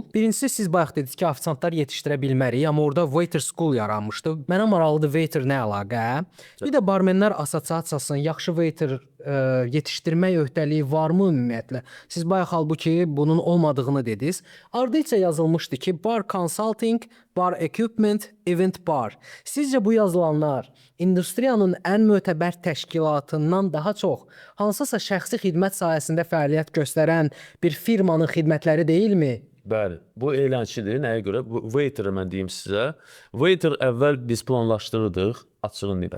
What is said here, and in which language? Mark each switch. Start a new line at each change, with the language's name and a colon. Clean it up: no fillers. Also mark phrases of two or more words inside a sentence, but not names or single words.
Azerbaijani: Birincisi siz bayaq dediniz ki, ofisantlar yetişdirə bilmərik, amma orada Waiter School yaranmışdı. Mənə maraqlıdır, waiter nə əlaqə? Bir də barmenlər assosiasiyasının yaxşı waiter yetişdirmək öhdəliyi varmı ümumiyyətlə? Siz bayaq halbuki bunun olmadığını dediniz. Ardıca yazılmışdı ki,
English: bar consulting, bar equipment, event bar.
Azerbaijani: Sizcə bu yazılanlar industriyanın ən mötəbər təşkilatından daha çox hansısa şəxsi xidmət sahəsində fəaliyyət göstərən bir firmanın xidmətləri deyilmi? Bəli, bu elançidir. Nəyə görə? Bu waiter mən deyim sizə. Waiter əvvəl biz planlaşdırdıq, açığın deyim.